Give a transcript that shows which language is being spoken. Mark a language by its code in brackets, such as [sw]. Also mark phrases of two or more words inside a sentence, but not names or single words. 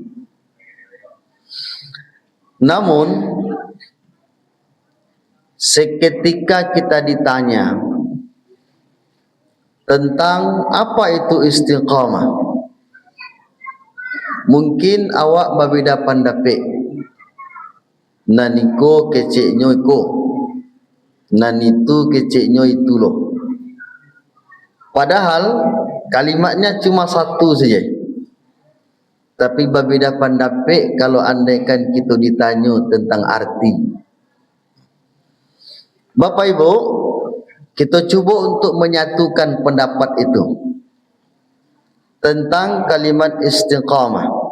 [id] Namun seketika kita ditanya tentang apa itu istiqamah, mungkin [min] awak babeda pandapek naniko keceknyo iko, nanitu keceknyo itu loh. [id] Padahal kalimatnya cuma satu saja, tapi [min] babeda pandapek [id] kalau andaikan kita ditanya tentang arti. Bapak Ibu, Kita cuba untuk menyatukan pendapat itu tentang kalimat istiqamah.